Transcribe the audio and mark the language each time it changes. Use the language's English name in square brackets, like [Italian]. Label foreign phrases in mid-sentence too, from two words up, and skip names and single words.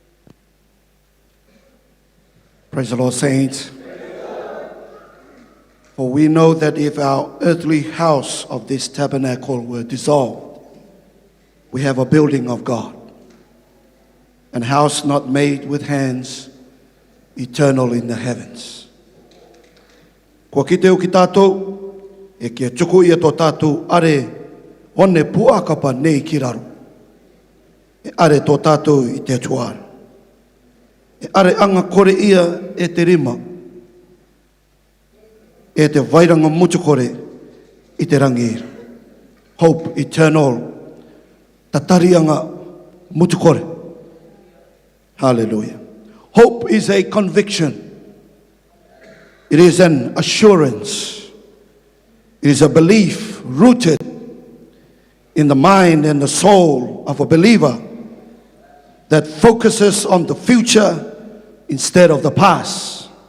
[English] Praise the Lord, saints. For we know that if our earthly house of this tabernacle were dissolved, we have a building of God, an house not made with hands, eternal in the heavens. [Rarotongan] Kua ki teo ki tātou, e kia tuku ia tō tātou are one puakapa nei ki raro. E are tō tātou i te tuara. E are anga kore ia e te rima. E te vairanga mutu kore i te rangira. [English] Hope eternal. [Rarotongan] Tatarianga mutu kore. [English] Hallelujah. Hope is a conviction. It is an assurance. It is a belief rooted in the mind and the soul of a believer that focuses on the future instead of the past.